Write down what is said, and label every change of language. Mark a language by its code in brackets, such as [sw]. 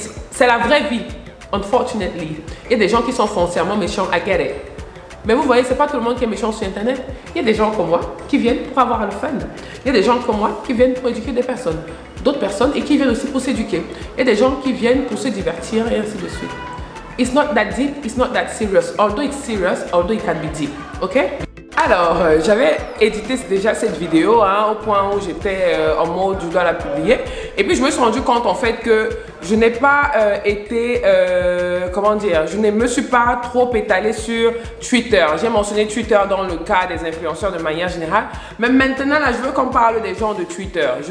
[fr] C'est la vraie vie, unfortunately. Il y a des gens qui sont foncièrement méchants, [en] I get it. [fr] Mais vous voyez, c'est pas tout le monde qui est méchant sur Internet. Il y a des gens comme moi qui viennent pour avoir le fun. Il y a des gens comme moi qui viennent pour éduquer des personnes. D'autres personnes et qui viennent aussi pour s'éduquer. Il y a des gens qui viennent pour se divertir et ainsi de suite. [en] It's not that deep, it's not that serious. Although it's serious, although it can be deep. Ok? [fr] Alors, j'avais édité déjà cette vidéo hein, au point où j'étais en mode je dois la publier. Et puis je me suis rendu compte en fait que je n'ai pas été, comment dire, je ne me suis pas trop étalée sur Twitter. J'ai mentionné Twitter dans le cas des influenceurs de manière générale. Mais maintenant, là, je veux qu'on parle des gens de Twitter.